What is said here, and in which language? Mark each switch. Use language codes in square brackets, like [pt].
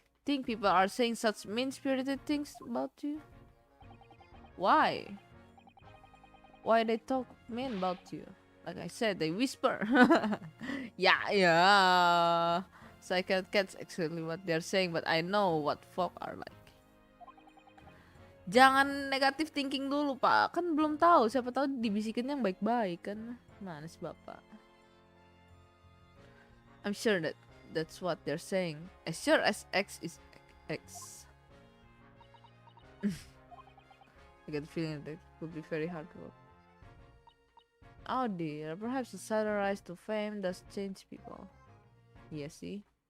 [en] Think people are saying such mean-spirited things about you? Why? Why they talk mean about you? Like I said, they whisper. Yeah. So I can't catch exactly what they're saying, but I know what folk are like. [id] Jangan negative thinking dulu, Pak. Kan belum tahu, siapa tahu dibisikin yang baik-baik kan. Mana sih Bapak? [en] I'm sure that's what they're saying. As sure as X is X. I get the feeling that it would be very hard work. Oh dear, perhaps the sudden rise to fame does change people. Yeah, see?